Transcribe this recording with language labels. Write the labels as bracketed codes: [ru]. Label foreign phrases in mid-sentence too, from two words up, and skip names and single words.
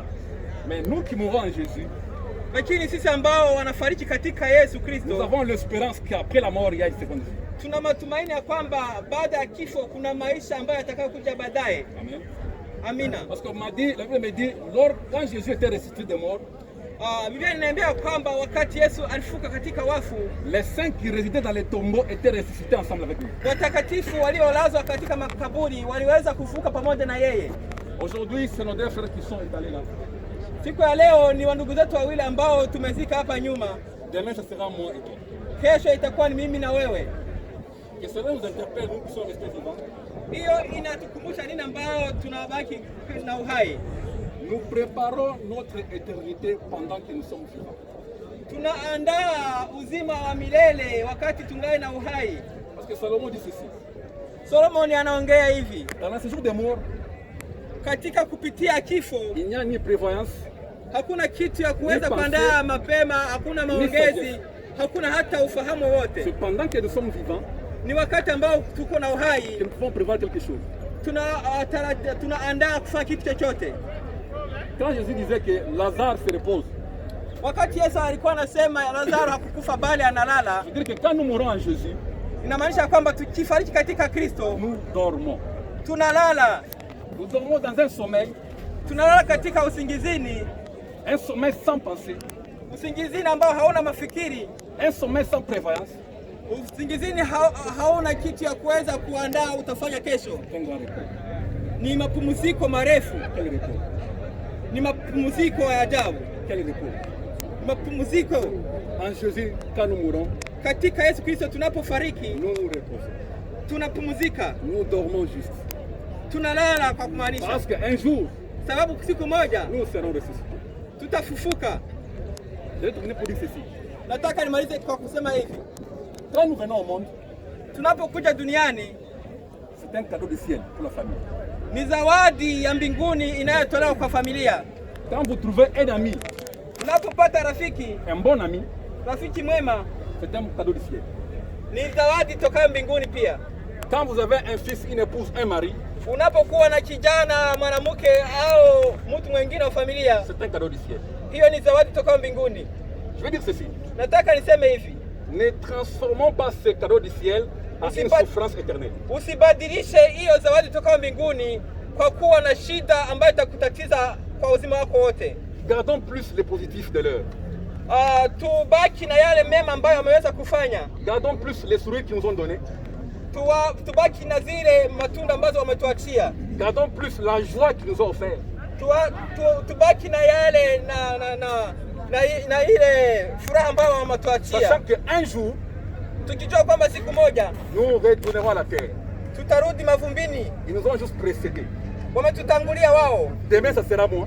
[fr] Mais nous qui mourons en Jésus, [sw] lakini sisi ambao wanafariki katika Yesu Kristo, [fr] nous avons l'espérance qu'après la mort il y a une seconde vie. [sw] Tuna matumaini ya kwamba baada ya kifo kuna maisha ambayo yatakayokuja baadaye. [fr] Amen. [sw] Amina. [fr] Parce qu'on m'a dit, la Bible me dit, quand Jésus était ressuscité des morts, [sw] Biblia inaniambia kwamba wakati Yesu alifuka katika wafu, [fr] les saints qui résidaient dans les tombeaux étaient ressuscités ensemble avec lui. [sw] Watakatifu waliolazwa katika makaburi waliweza kufuka pamoja na yeye. [fr] Aujourd'hui, c'est nos deux frères qui sont étalés là. [sw] Siku ya leo ni wandugu zetu wawili ambao tumezika hapa nyuma. [fr] Demain, ce sera moi et toi. [sw] Kesho itakuwa ni mimi na wewe. [fr] Et cela nous interpelle, nous qui sommes restés vivants. [sw] Hiyo inatukumbusha nini ambao tunabaki na uhai. [fr] Nous préparons notre éternité pendant que nous sommes vivants. [sw] Tunaandaa uzima wa milele wakati tungali na uhai. [fr] Parce que Salomon dit ceci. [sw] Solomon anaongea hivi. [fr] Dans ce jour des morts, [sw] katika kupitia kifo, [fr] il n'y a ni prévoyance, [sw] hakuna kitu ya kuweza kuandaa mapema, hakuna maongezi, hakuna hata ufahamu wote. [fr] C'est pendant que nous sommes vivants, [sw] ni wakati ambao tuko na uhai, [fr] que nous pouvons prévoir quelque chose. [sw] Tunaandaa kufanya kitu chochote. [fr] Quand Jésus disait que Lazare se repose, [sw] wakati Yesu alikuwa anasema Lazaro hakukufa bali analala, [fr] je veux dire que quand nous mourons en Jésus, [sw] inamaanisha kwamba tukifariki katika Kristo, [fr] nous dormons. [sw] Tunalala. [fr] Nous dormons dans un sommeil. [sw] Tunalala katika usingizini. [fr] Un sommeil sans pensée. [sw] Usingizini ambao hauna mafikiri. [fr] Un sommeil sans prévoyance. [sw] Usingizini hauna kitu ya kuweza kuandaa utafanya kesho. Ni mapumziko marefu. Ni mapumziko ya ajabu. Mapumziko. [fr] En Jésus, quand nous mourons, [sw] katika Yesu Kristo tunapofariki, [fr] nous nous reposons. [sw] Tunapumzika. [fr] Nous dormons juste. [sw] Tunalala kwa kumaanisha. [fr] Parce qu'un jour, [sw] sababu siku moja, [fr] nous serons ressuscités. [sw] Tutafufuka. [fr] Je vais terminer pour dire ceci. [sw] Nataka nimalize kwa kusema hivi. [fr] Quand nous venons au monde, [sw] tunapokuja duniani, [fr] c'est un cadeau du ciel pour la famille. [sw] Ni zawadi ya mbinguni inayotolewa kwa familia. [fr] Quand vous trouvez un ami, [sw] unapopata rafiki, [fr] un bon ami, [sw] rafiki mwema, [fr] c'est un cadeau du ciel. [sw] Ni zawadi toka mbinguni pia. [fr] Quand vous avez un fils, une épouse, un mari, [sw] unapokuwa na kijana, mwanamke au mtu mwingine wa familia, [fr] c'est un cadeau du ciel. [sw] Hiyo ni zawadi toka mbinguni. [fr] Je veux dire ceci. [sw] Nataka niseme hivi. [fr] Ne transformons pas ce cadeau du ciel en une souffrance éternelle. [sw] Usibadilishe hiyo zawadi toka mbinguni kwa kuwa na shida ambayo itakutatiza kwa uzima wako wote. [fr] Gardons plus les positifs de l'heure. [sw] Tubaki na yale mema ambayo wameweza kufanya. [fr] Gardons plus les sourires qu'ils nous ont donnés. [sw] Tubaki na zile matunda ambazo wametuachia. [fr] Gardons plus la joie qu'ils nous ont offert. [sw] Tubaki na yale na ile furaha ambayo wametuachia. [fr] Sachant qu'un jour, [sw] tukijua kwamba siku moja [fr] nous retournerons à la terre. [sw] Tutarudi mavumbini. [fr] Ils nous ont juste précédés. [sw] Wametutangulia wao. [fr] Demain ça sera moi.